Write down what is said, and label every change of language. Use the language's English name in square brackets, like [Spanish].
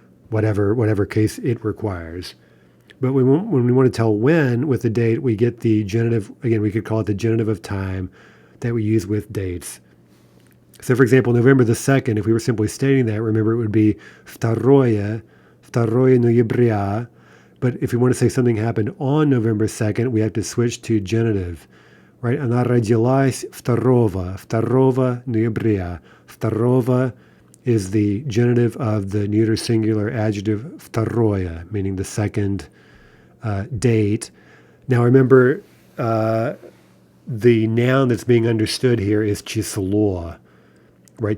[English] whatever case it requires. But when we want to tell when with the date, we get the genitive, again, we could call it the genitive of time that we use with dates. So, for example, November the 2nd, if we were simply stating that, remember it would be [Russian] второе ноября. [English] But if we want to say something happened on November 2nd, we have to switch to genitive, right? [Russian] Она родилась второго ноября. [English] Второго is the genitive of the neuter singular adjective второе, meaning the second date. Now remember, the noun that's being understood here is число, right?